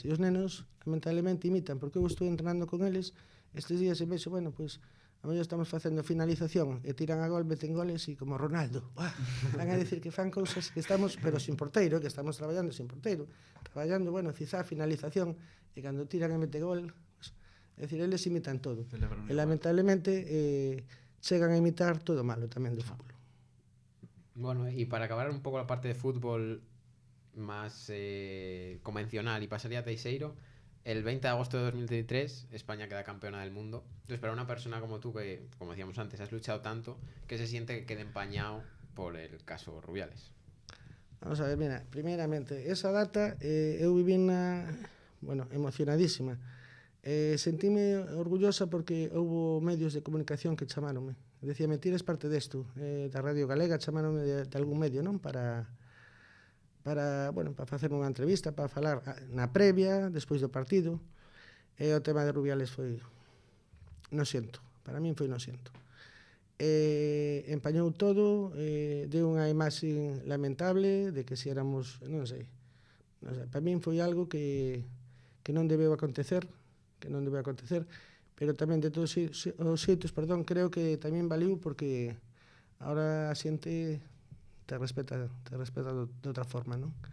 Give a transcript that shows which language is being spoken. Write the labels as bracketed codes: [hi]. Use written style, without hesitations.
[gl] E os nenos, lamentablemente, imitan, porque eu estou entrenando con eles, estes días e vexo, a mellor estamos facendo finalización e tiran a gol, meten goles e como Ronaldo, van a decir que fan cousas que estamos, pero sin porteiro, que estamos traballando sin porteiro, traballando, quizá finalización, e cando tiran e mete gol, é dicir, eles imitan todo. E lamentablemente chegan a imitar todo malo tamén do fútbol. [es] Bueno, y para acabar un poco la parte de fútbol más convencional y pasaría a Teixeiro, el 20 de agosto de 2023 España queda campeona del mundo. Entonces, para una persona como tú, que, como decíamos antes, has luchado tanto, ¿qué se siente que quede empañado por el caso Rubiales? [gl] Vamos a ver, mira, primeiramente, esa data eu viví emocionadísima. Sentíme orgullosa porque houve medios de comunicación que chamáronme. Decíame, ti eres parte desto, da Radio Galega, chamáronme de algún medio, non? Para facer unha entrevista, para falar na previa, despois do partido. E o tema de Rubiales foi nosiento, para min foi nosiento. Empañou todo, deu unha imaxe lamentable de que si éramos, non sei, para min foi algo que non debeu acontecer, pero tamén de todos os xeitos, creo que tamén valiu porque ahora a xente te respeta de outra forma, non?